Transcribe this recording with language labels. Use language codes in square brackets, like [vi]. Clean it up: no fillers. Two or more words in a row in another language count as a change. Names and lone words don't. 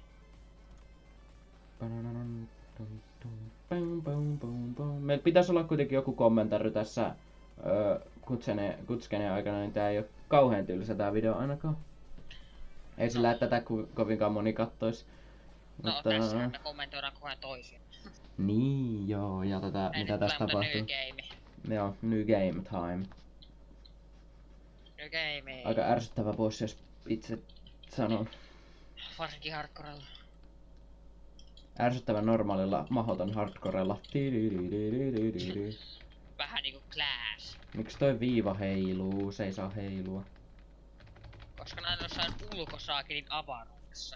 [fi] Meillä pitäisi olla kuitenkin joku kommentari tässä Kutskenen aikana, niin tää ei oo kauhean tylsä tää video ainakaan. Ei sillä, että tätä kovinkaan moni kattois. No tässä me kommentoidaan koko ajan toisia. Niin joo, ja mitä tässä tapahtuu. [en] New game. [fi] Joo, [en] new game time. New game. [fi] Aika ärsyttävä bossi, jos itse sanon. Varsinkin hardcorella. Ärsyttävän normaalilla, mahdoton hardcorella. Vähän niinku Clash. Miksi toi viiva heiluu? Se ei saa heilua. Koska näin on jossain ulkosaakelin avaruudessa.